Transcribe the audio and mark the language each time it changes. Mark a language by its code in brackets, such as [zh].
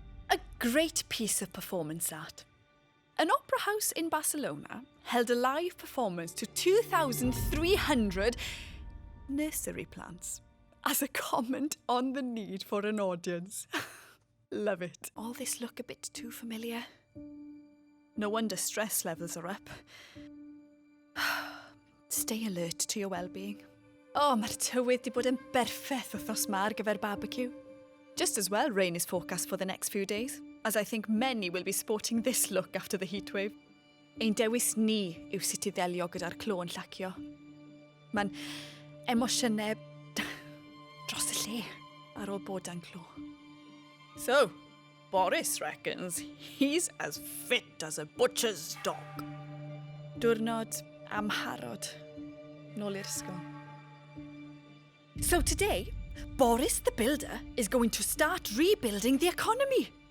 [en] A great piece of performance art. An opera house in Barcelona held a live performance to 2,300 nursery plants as a comment on the need for an audience. Love it. All this look a bit too familiar. No wonder stress levels are up. Stay alert to your well-being. [cy] Mae'r tywydd di bod yn berffeth wythnos ma ar gyfer barbecue. [en] Just as well, rain is forecast for the next few days, as I think many will be sporting this look after the heatwave. [cy] Ein dewis ni yw sut I ddelio gyda'r clo yn llacio. Mae'n emosiynau dros y lle ar ôl bod yn clo. [en] So, Boris reckons he's as fit as a butcher's dog. [cy] Diwrnod amharod. Nôl i'r ysgol. [en] So today, Boris the Builder is going to start rebuilding the economy.